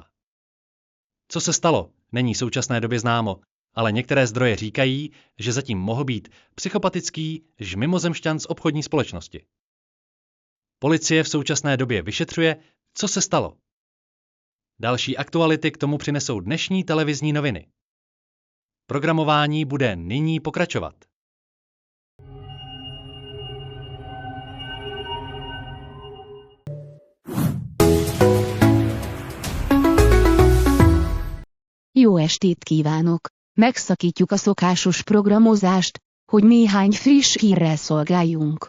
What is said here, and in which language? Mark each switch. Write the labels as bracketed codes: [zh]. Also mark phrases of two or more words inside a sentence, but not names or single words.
[cs] Co se stalo, není v současné době známo, ale některé zdroje říkají, že zatím mohl být psychopatický mimozemšťan z obchodní společnosti. Policie v současné době vyšetřuje, co se stalo. Další aktuality k tomu přinesou dnešní televizní noviny. Programování bude nyní pokračovat. [hu] Jó estét kívánok! Megszakítjuk a szokásos programozást, hogy néhány friss hírrel szolgáljunk.